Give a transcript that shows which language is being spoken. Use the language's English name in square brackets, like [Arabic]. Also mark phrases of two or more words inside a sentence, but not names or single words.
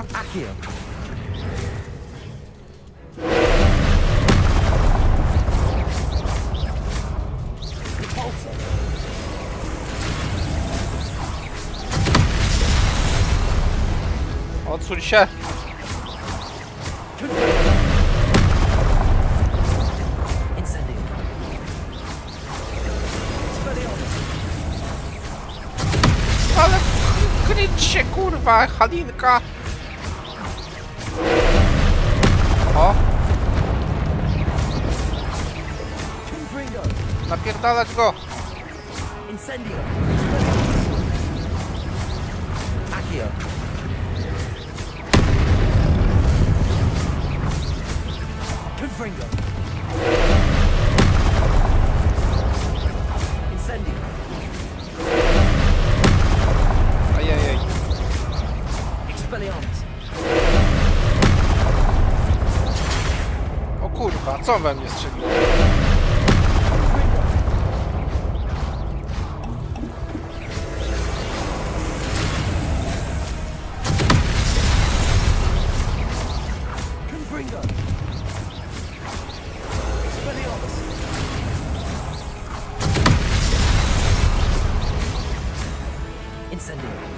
[Latin] Accio. Repulsor. [Polish] Odsuń się! [Latin] Incendio. Expelliarmus. [Polish] Ale kryć się, kurwa, Halinka! O! [Latin] Confringo. [Polish] Napierdalać go! [Latin] Incendio. Accio. Confringo. Incendio. [Polish] Ajajaj. [Latin] Expelliarmus. [Polish] O kurwa, co we mnie strzeliło? [Latin] Confringo. Expelliarmus. Incendio.